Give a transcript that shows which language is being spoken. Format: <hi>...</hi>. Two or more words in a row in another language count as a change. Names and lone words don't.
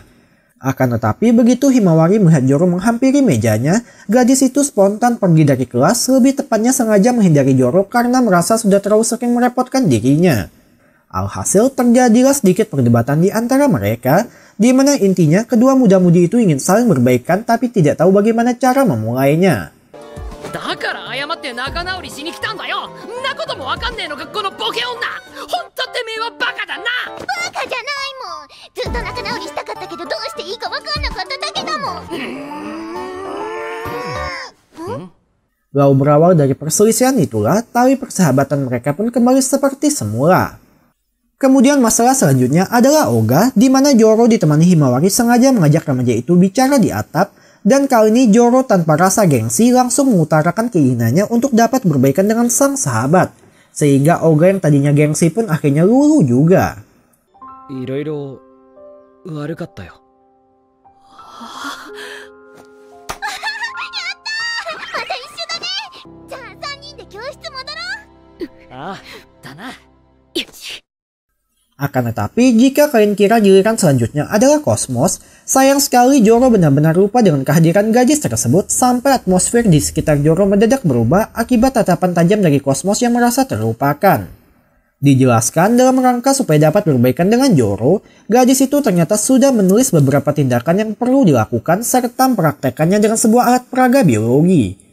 <id>Akan tetapi begitu Himawari melihat Zoro menghampiri mejanya, gadis itu spontan pergi dari kelas, lebih tepatnya sengaja menghindari Zoro karena merasa sudah terlalu sering merepotkan dirinya. Alhasil terjadilah sedikit perdebatan di antara mereka, di mana intinya kedua muda-mudi itu ingin saling berbaikan tapi tidak tahu bagaimana cara memulainya.</id> <ja>だから謝って仲直りしに来たんだよ。んなこともわかんねえのかこのボケ女。ほんとてめえはバカだな。バカじゃないもん。ずっと仲直りしたかったけどどうしていいかわかんなかっただけだもん。</ja> <id>Lalu berawal dari perselisihan itulah, tali persahabatan mereka pun kembali seperti semula. Kemudian masalah selanjutnya adalah Oga, di mana Zoro ditemani Himawari sengaja mengajak remaja itu bicara di atap, dan kali ini Zoro tanpa rasa gengsi langsung mengutarakan keinginannya untuk dapat berbaikan dengan sang sahabat. Sehingga Oga yang tadinya gengsi pun akhirnya luluh juga.</id> <ja>いろいろ悪かったよ。また一緒だね。じゃあ3人で教室戻ろう。ああ、だな。よし。</ja> <id>Akan tetapi, jika kalian kira giliran selanjutnya adalah Cosmos, sayang sekali Zoro benar-benar lupa dengan kehadiran gadis tersebut sampai atmosfer di sekitar Zoro mendadak berubah akibat tatapan tajam dari Cosmos yang merasa terlupakan. Dijelaskan dalam rangka supaya dapat berbaikan dengan Zoro, gadis itu ternyata sudah menulis beberapa tindakan yang perlu dilakukan serta mempraktekannya dengan sebuah alat peraga biologi.</id>